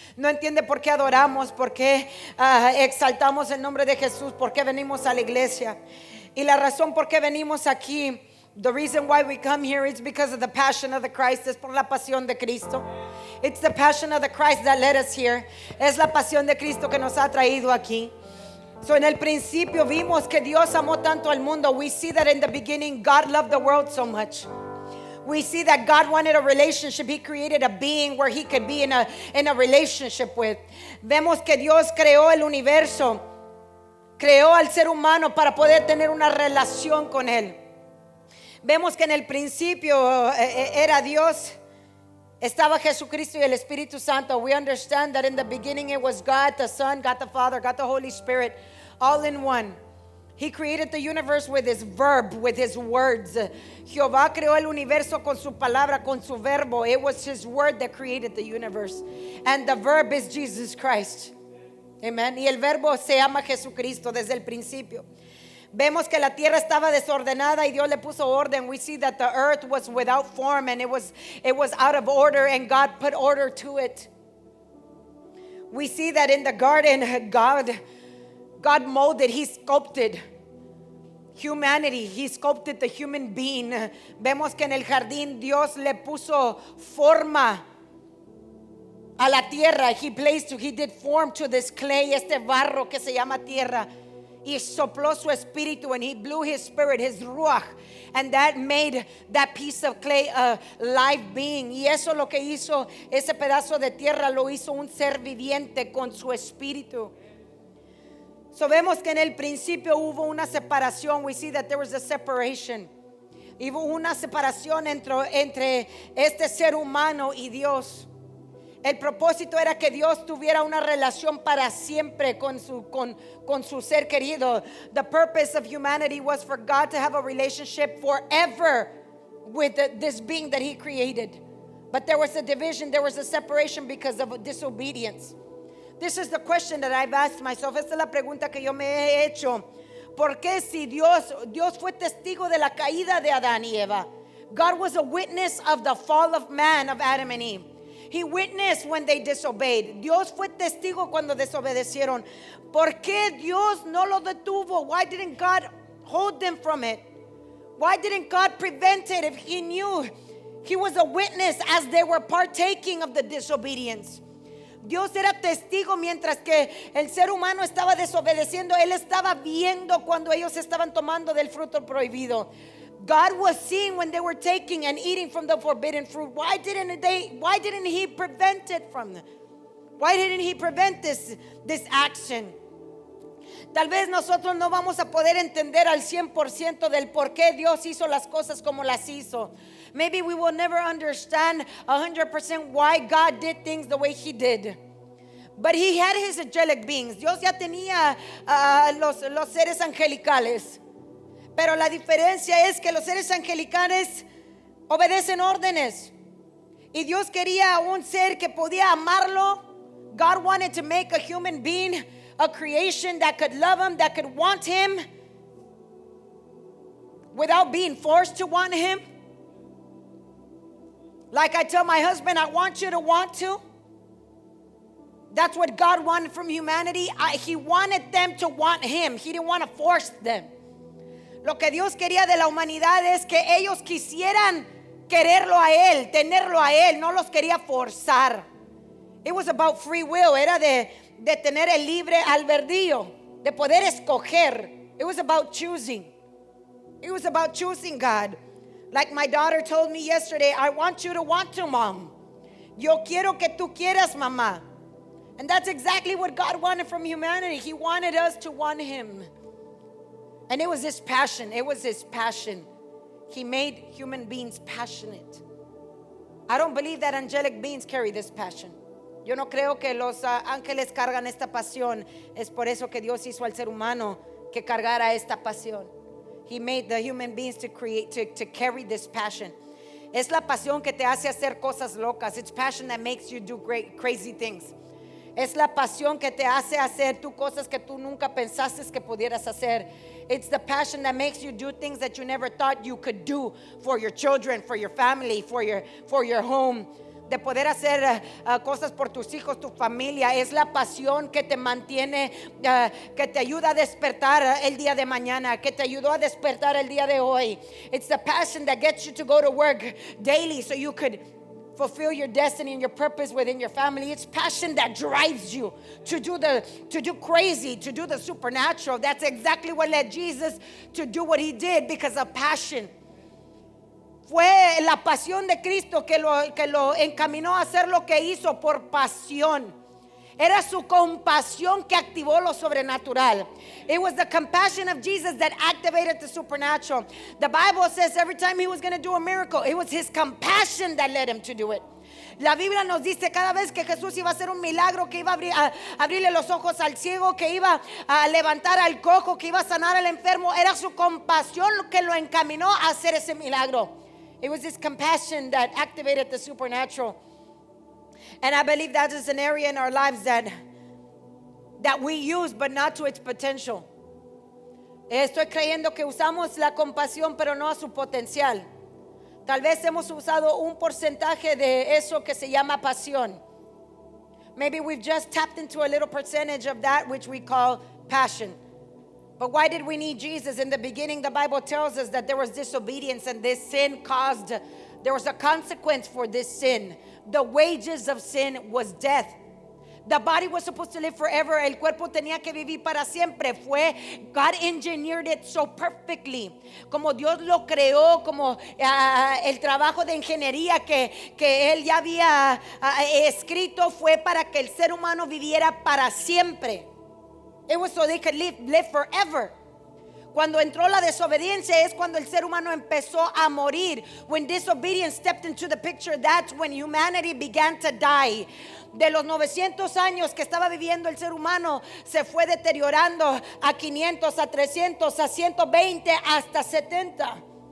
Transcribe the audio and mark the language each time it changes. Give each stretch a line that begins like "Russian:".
Spanish: entiende por qué adoramos, por qué exaltamos el nombre de Jesús, por qué venimos a la iglesia. Y la razón por qué venimos aquí,
English: the reason why we come here is because of the passion of the Christ.
Spanish: Es por la pasión de Cristo.
English: It's the passion of the Christ that led us here.
Spanish: Es la pasión de Cristo que nos ha traído aquí. So en el principio vimos que Dios amó tanto al mundo.
English: We see that in the beginning God loved the world so much. We see that God wanted a relationship. He created a being where he could be in a relationship with.
Spanish: Vemos que Dios creó el universo, creó al ser humano para poder tener una relación con él. Vemos que en el principio era Dios, estaba Jesucristo y el Espíritu Santo.
English: We understand that in the beginning it was God the Son, God the Father, God the Holy Spirit, all in one. He created the universe with his verb, with his words.
Spanish: Jehová creó el universo con su palabra, con su verbo.
English: It was his word that created the universe. And the verb is Jesus Christ. Amen.
Spanish: Y el verbo se llama Jesucristo desde el principio. Vemos que la tierra estaba desordenada y Dios le puso orden.
English: We see that the earth was without form and it was out of order, and God put order to it. We see that in the garden, God molded, he sculpted humanity. He sculpted the human being.
Spanish: Vemos que en el jardín Dios le puso forma a la tierra.
English: He did form to this clay,
Spanish: este barro que se llama tierra. Y sopló su espíritu,
English: and he blew his spirit, his ruach, and that made that piece of clay a live being.
Spanish: Y eso lo que hizo, ese pedazo de tierra lo hizo un ser viviente con su espíritu. So vemos que en el principio hubo una separación.
English: We see that there was a separation.
Spanish: Hubo una separación entre este ser humano y Dios. El propósito era que Dios tuviera una relación para siempre con su ser querido.
English: The purpose of humanity was for God to have a relationship forever with this being that he created. But there was a division, there was a separation because of disobedience. This is the question that I've asked myself.
Spanish: Esta es la pregunta que yo me he hecho. ¿Por qué si Dios fue testigo de la caída de Adán y Eva?
English: God was a witness of the fall of man, of Adam and Eve. He witnessed when they disobeyed.
Spanish: Dios fue testigo cuando desobedecieron. ¿Por qué Dios no lo detuvo?
English: Why didn't God hold them from it? Why didn't God prevent it if he knew he was a witness as they were partaking of the disobedience?
Spanish: Dios era testigo mientras que el ser humano estaba desobedeciendo. Él estaba viendo cuando ellos estaban tomando del fruto prohibido.
English: God was seeing when they were taking and eating from the forbidden fruit. Why didn't he prevent it from them? Why didn't he prevent this action?
Spanish: Tal vez nosotros no vamos a poder entender al 100% del por qué Dios hizo las cosas como las hizo.
English: Maybe we will never understand 100% why God did things the way he did. But he had his angelic beings.
Spanish: Dios ya tenía los seres angelicales. Pero la diferencia es que los seres angelicales obedecen órdenes. Y Dios quería un ser que podía amarlo.
English: God wanted to make a human being, a creation that could love him, that could want him without being forced to want him. Like I tell my husband, I want you to want to. That's what God wanted from humanity. He wanted them to want him. He didn't want to force them.
Spanish: Lo que Dios quería de la humanidad es que ellos quisieran quererlo a él, tenerlo a él, no los quería forzar.
English: It was about free will,
Spanish: era de tener el libre albedrío, de poder escoger.
English: It was about choosing. It was about choosing God. Like my daughter told me yesterday, I want you to want to, Mom.
Spanish: Yo quiero que tú quieras, mamá.
English: And that's exactly what God wanted from humanity. He wanted us to want him. And it was his passion. It was his passion. He made human beings passionate. I don't believe that angelic beings carry this passion.
Spanish: Yo no creo que los ángeles cargan esta pasión. Es por eso que Dios hizo al ser humano que cargara esta pasión.
English: He made the human beings to carry this passion.
Spanish: Es la pasión que te hace hacer cosas locas.
English: It's passion that makes you do crazy things.
Spanish: Es la pasión que te hace hacer tú cosas que tú nunca pensaste que pudieras hacer.
English: It's the passion that makes you do things that you never thought you could do for your children, for your family, for your home.
Spanish: de poder hacer cosas por tus hijos, tu familia. Es la pasión que te mantiene, que te ayuda a despertar el día de mañana, que te ayudó a despertar el día de hoy.
English: It's the passion that gets you to go to work daily so you could fulfill your destiny and your purpose within your family. It's passion that drives you to do crazy, to do the supernatural. That's exactly what led Jesus to do what he did, because of passion.
Spanish: Fue la pasión de Cristo que lo encaminó a hacer lo que hizo por pasión. Era su compasión que activó lo sobrenatural.
English: It was the compassion of Jesus that activated the supernatural. The Bible says every time he was going to do a miracle, it was his compassion that led him to do it.
Spanish: La Biblia nos dice cada vez que Jesús iba a hacer un milagro, que iba a abrirle los ojos al ciego, que iba a levantar al cojo, que iba a sanar al enfermo, era su compasión lo que lo encaminó a hacer ese milagro.
English: It was his compassion that activated the supernatural. And I believe that is an area in our lives that we use, but not to its potential.
Spanish: Estoy creyendo que usamos la compasión, pero no a su potencial. Tal vez hemos usado un porcentaje de eso que se llama pasión.
English: Maybe we've just tapped into a little percentage of that which we call passion. But why did we need Jesus? In the beginning, the Bible tells us that there was disobedience, and this sin there was a consequence for this sin. The wages of sin was death. The body was supposed to live forever.
Spanish: El cuerpo tenía que vivir para siempre.
English: God engineered it so perfectly.
Spanish: Como Dios lo creó, como el trabajo de ingeniería que Él ya había escrito, fue para que el ser humano viviera para siempre.
English: It was so they could live forever.
Spanish: Cuando entró la desobediencia es cuando el ser humano empezó a morir.
English: When disobedience stepped into the picture, that's when humanity began to die.
Spanish: De los 900 años que estaba viviendo el ser humano, se fue deteriorando a 500, a 300, a 120, hasta 70.